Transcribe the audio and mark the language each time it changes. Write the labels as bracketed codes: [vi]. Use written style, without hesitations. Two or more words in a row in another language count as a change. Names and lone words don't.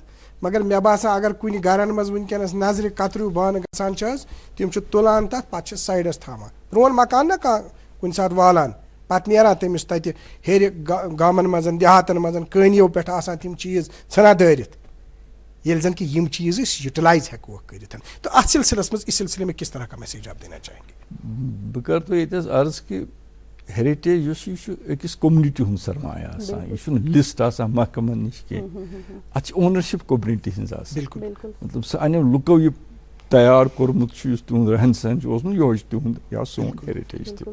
[ks] مگر مےٚ باسان اگر کُنہِ گرن منٛز وٕنکیٚنس نظرِ کتریو بانہٕ گژھان چھِ حظ, تِم چھِ تُلان تتھ, پتہٕ چھِ سایڈس تھاوان. پرون مکان نا کانٛہہ کُنہِ ساتہٕ والان, پتہٕ نیران تٔمِس تتہِ ہیٚرِ گامن منٛز دیہاتن منٛز کٲنیو پٮ۪ٹھ آسان تِم چیٖز ژھٕنان دٲرِتھ, ییٚلہِ زن کہ یِم چیٖز أسۍ یوٹیلایز ہٮ۪کوکھ کٔرِتھ. تو اتھ سلسلس منٛز, [ur] اس سلسلے میں کس طرح کا میسیج آپ دینا چاہیں گے؟ [ks] بہٕ کرٕ تۄہہِ ییٚتہِ حظ عرض کہِ ہیریٹیج یُس یہِ چھُ أکِس کوٚمنِٹی ہُنٛد سرمایہ آسان, یہِ چھُنہٕ لسٹ آسان محکمن نِش کینٛہہ, اتھ چھِ اونرشِپ کوٚمنِٹی ہٕنٛز آسان. مطلب سانیو لُکو یہِ تیار کوٚرمُت چھُ, یُس تِہُنٛد رہن سہن چھُ اوسمُت, یِہوے چھُ تِہُنٛد یا سون ہیریٹیج تہِ.